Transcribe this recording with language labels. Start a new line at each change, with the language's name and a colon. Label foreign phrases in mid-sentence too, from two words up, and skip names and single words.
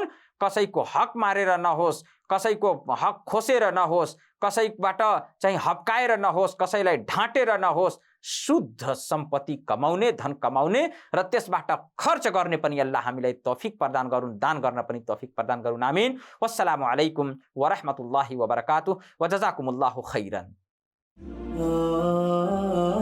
Nepali: कसैको हक मारेर नहोस्, कसैको हक खोसेर नहोस्, कसैबाट चाहिँ हप्काएर नहोस्, कसैलाई ढाँटेर नहोस्, शुद्ध सम्पत्ति कमाउने, धन कमाउने र त्यसबाट खर्च गर्ने पनि अल्लाह हामीलाई तौफिक प्रदान गरून्, दान गर्न पनि तौफिक प्रदान गरून्। आमीन।
Arabic: والسلام عليكم ورحمة الله وبركاته وجزاكم الله خيرا.